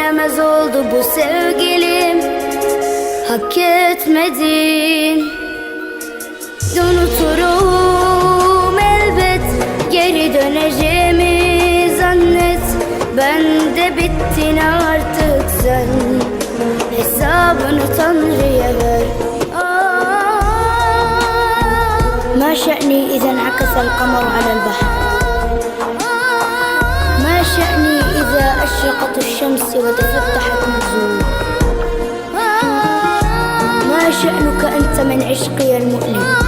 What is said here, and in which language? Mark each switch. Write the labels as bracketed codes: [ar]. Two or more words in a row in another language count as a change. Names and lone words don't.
[tr] biraz oldu bu sevgilim. Hak etmedin. Unuturum elbet, geri döneceğimi zannet. Ben de bittin artık sen, hesabını Tanrı'ya ver. [ar] ما شأني إذا انعكس القمر على البحر؟ ما شأني إذا أشرقت الشمس وتفتحت النجوم؟ ما شأنك أنت من عشقي المؤلم؟